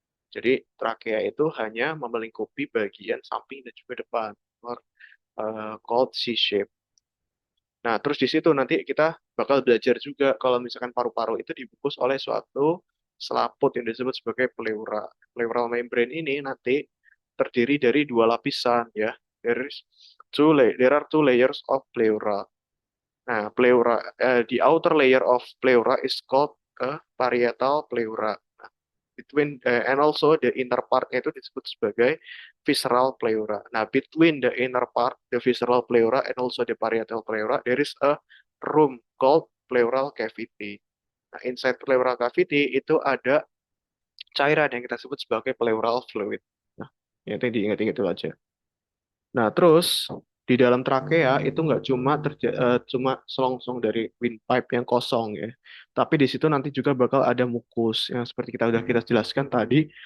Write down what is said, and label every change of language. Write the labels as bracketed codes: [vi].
[id] Jadi trachea itu hanya melingkupi bagian samping dan juga depan, [en] or called C-shape. [id] Nah, terus di situ nanti kita bakal belajar juga kalau misalkan paru-paru itu dibungkus oleh suatu selaput yang disebut sebagai pleura. Pleural membrane ini nanti terdiri dari dua lapisan ya. [en] There are two layers of pleura. Nah, the outer layer of pleura is called parietal pleura. Nah, and also the inner partnya [id] itu disebut sebagai [en] visceral pleura. Nah, between the inner part, the visceral pleura, and also the parietal pleura, there is a room called pleural cavity. [id] Nah, inside pleural cavity itu ada cairan yang kita sebut sebagai pleural fluid. Nah, itu diingat-ingat itu aja. Nah, terus di dalam trakea itu nggak cuma selongsong dari windpipe yang kosong ya, tapi di situ nanti juga bakal ada mukus yang seperti kita jelaskan tadi.